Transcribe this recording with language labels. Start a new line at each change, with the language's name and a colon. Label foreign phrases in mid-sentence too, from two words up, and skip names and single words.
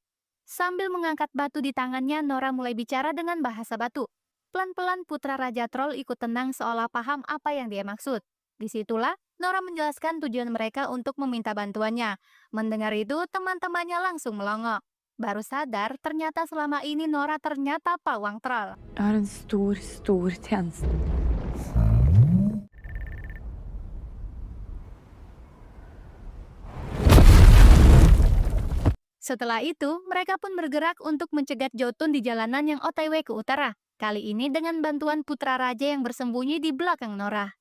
Indonesian: Sambil mengangkat batu di tangannya, Nora mulai bicara dengan bahasa batu. Pelan-pelan Putra Raja Troll ikut tenang seolah paham apa yang dia maksud. Disitulah Nora menjelaskan tujuan mereka untuk meminta bantuannya. Mendengar itu, teman-temannya langsung melongo. Baru sadar, ternyata selama ini Nora ternyata pawang troll.
Swedish: Det är en stor tjänst.
Indonesian: Setelah itu, mereka pun bergerak untuk mencegat Jotun di jalanan yang OTW ke utara. Kali ini dengan bantuan putra raja yang bersembunyi di belakang Nora.